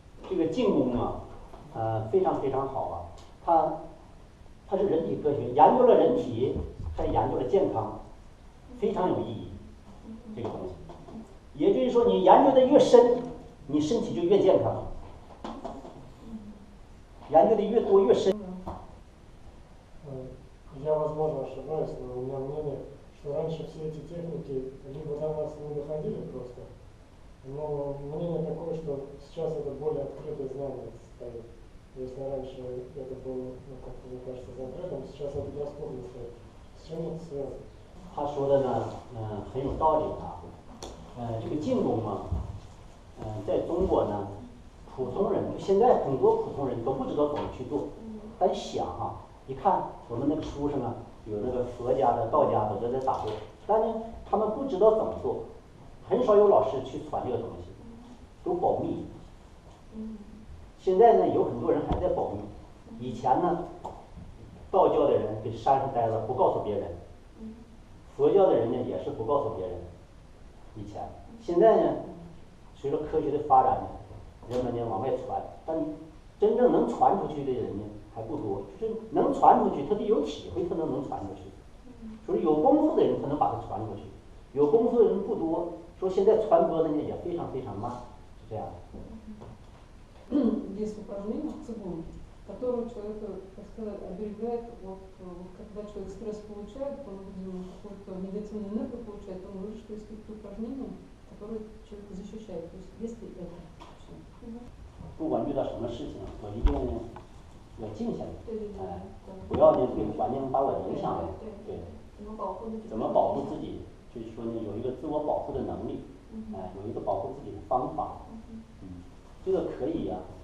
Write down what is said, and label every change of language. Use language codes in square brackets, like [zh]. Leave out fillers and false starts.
[zh] 这个静功啊，非常非常好啊，它是人体科学，研究了人体，还研究了健康，非常有意义。这个东西，也就是说，你研究的越深，你身体就越健康；研究的越多越深。 [ru] Я, возможно, ошибаюсь, но у меня мнение, что раньше все эти техники либо до нас не доходили просто, но мнение такое, что сейчас это более открытое знание стоит. Если раньше это было, ну, как мне кажется, закрытым, сейчас это доступно стоит. С чем это связано? [zh] 他说的呢，很有道理这个静功在中国呢，普通人现在很多普通人都不知道怎么去做，但想一看我们那个书上有那个佛家的、道家的都在打坐，但是他们不知道怎么做，很少有老师去传这个东西，都保密。现在呢，有很多人还在保密。以前呢，道教的人给山上待着，不告诉别人；佛教的人呢，也是不告诉别人。以前，现在呢，随着科学的发展呢，人们呢往外传，但真正能传出去的人呢还不多。就是能传出去，他得有体会，他能传出去。所以有功夫的人才能把它传出去，有功夫的人不多。说现在传播的呢也非常非常慢，是这样的。 [ru] Есть упражнение в цигун, которое человека, так сказать, оберегает когда человек стресс получает, он, видимо, какую-то негативную энергию получает, он говорит, что есть какие-то упражнения, которые человека защищают. То есть есть ли это вообще? [zh] 不管遇到什么事情，我一定要静下来，不要呢对环境把我影响了，对，怎么保护自己，就是说呢有一个自我保护的能力，有一个保护自己的方法，这个可以呀。